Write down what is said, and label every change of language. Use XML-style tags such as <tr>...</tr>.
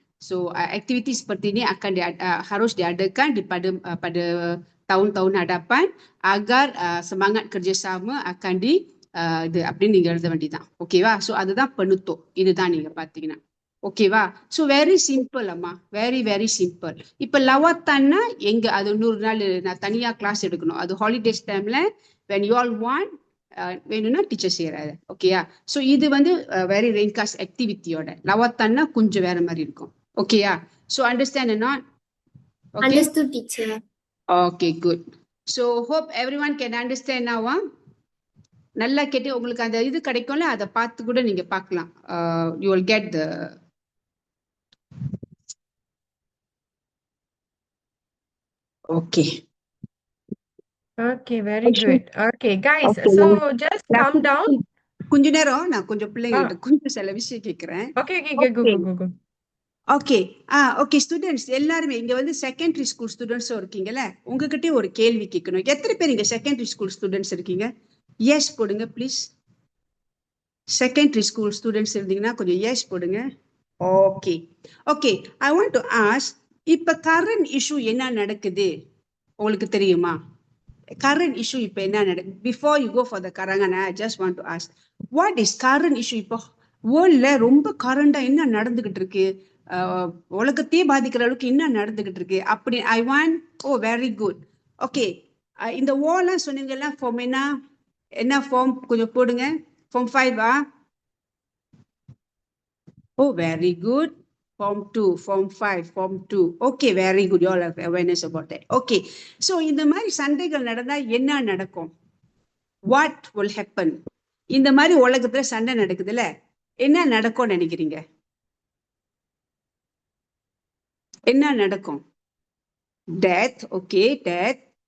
<ms>So aktiviti seperti ini akan harus diadakan pada tahun-tahun hadapan agar semangat kerjasama akan</ms> <ta>அப்படின்னு நீங்க எழுத வேண்டியதுதான். ஓகேவா? ஸோ அதுதான் penutup. இதுதான் நீங்க பாத்தீங்கன்னா. ஓகேவா? ஸோ வெரி சிம்பிள் அம்மா, வெரி வெரி சிம்பிள். இப்ப லவாத்தான்னா எங்க அது 100 நாள் நான் தனியா கிளாஸ் எடுக்கணும். அது ஹாலிடேஸ் டைம்ல</ta> <en>when you all want</en> <ta>வேணும்னா டீச்சர் செய்யறாரு. ஓகேயா? ஸோ இது வந்து வெரி ரெயின்காஸ்ட் ஆக்டிவிட்டியோட. லவாத்தான்னா கொஞ்சம் வேற மாதிரி இருக்கும்.</ta> <en>ஓகேயா? So understand not? Okay, Understood, teacher. Okay, good. So hope every one can understand நாவா?</en> <ta>நல்லா கேட்டு உங்களுக்கு அந்த இது கிடைக்கும்ல, அதை பார்த்து கூட நீங்க பார்க்கலாம்.</ta> <en>You will get the okay. Okay, very good. Okay, guys, so just calm down.</en> <ta>கொஞ்ச நேரம் நான் கொஞ்சம் பிள்ளைங்கள்ட்ட கொஞ்சம் சில விஷயம் கேட்கிறேன்.</ta> <en>Okay, go.</en> <ta>Okay, okay students எல்லாருமே இங்க வந்து செகண்டரி ஸ்கூல் ஸ்டூடெண்ட்ஸும் இருக்கீங்கல்ல, உங்ககிட்டயும் ஒரு கேள்வி கேட்கணும். எத்தனை பேர் இங்க செகண்டரி ஸ்கூல் ஸ்டூடெண்ட்ஸ் இருக்கீங்க? எஸ் போடுங்க ப்ளீஸ். செகண்டரி ஸ்கூல் ஸ்டூடெண்ட்ஸ் இருந்தீங்கன்னா கொஞ்சம் எஸ் போடுங்க. Okay, okay.</ta> <en>I want to ask,</en> <ta>இப்ப கரண்ட் இஷ்யூ என்ன நடக்குது உங்களுக்கு தெரியுமா?</ta> <en>current issue</en> <ta>இப்ப என்ன நடக்குது?</ta> <en>Before you go for the கரங்கன், I just want to ask, what is current issue?</en> <ta>இப்போ வேர்ல்ட்ல ரொம்ப கரண்டா என்ன நடந்துகிட்டு இருக்கு, உலகத்தையே பாதிக்கிற அளவுக்கு என்ன நடந்துகிட்டு இருக்கு அப்படி I want.</ta> <en>Oh very good.</en> <ta>Okay, இந்த ஓலாம் சொன்னீங்கல்ல, ஃபார்ம் என்ன ஃபார்ம் கொஞ்சம் போடுங்க.</ta> <en>Form 5 oh very good. Form 2, Form 5, Form 2. Okay, very good. You all have awareness about that. Okay.</en> <ta>So, இந்த மாதிரி சண்டைகள் நடந்தா என்ன நடக்கும்?</ta> <en>What will happen?</en> <ta>இந்த மாதிரி உலகத்துல சண்டை நடக்குதுல்ல, என்ன நடக்கும்னு நினைக்கிறீங்க? என்ன நடக்கும்?</ta> <en>Death. Okay, death.</en>